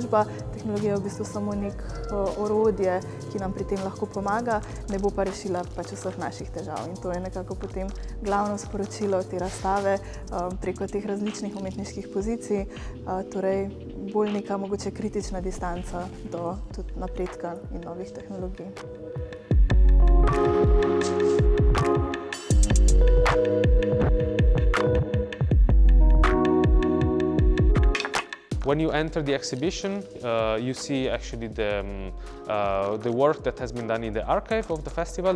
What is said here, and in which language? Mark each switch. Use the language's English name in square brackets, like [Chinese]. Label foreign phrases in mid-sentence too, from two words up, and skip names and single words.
[Slovenian] Tehnologija je v bistvu samo nek neko orodje, ki nam pri tem lahko pomaga, ne bo pa rešila pač vseh naših težav. In to je nekako potem glavno sporočilo te razstave preko teh različnih umetniških pozicij, torej bolj neka mogoče kritična distanca do tudi napredka in novih tehnologij. [English] When you enter the exhibition, you see actually the work that has been done in the archive of the festival.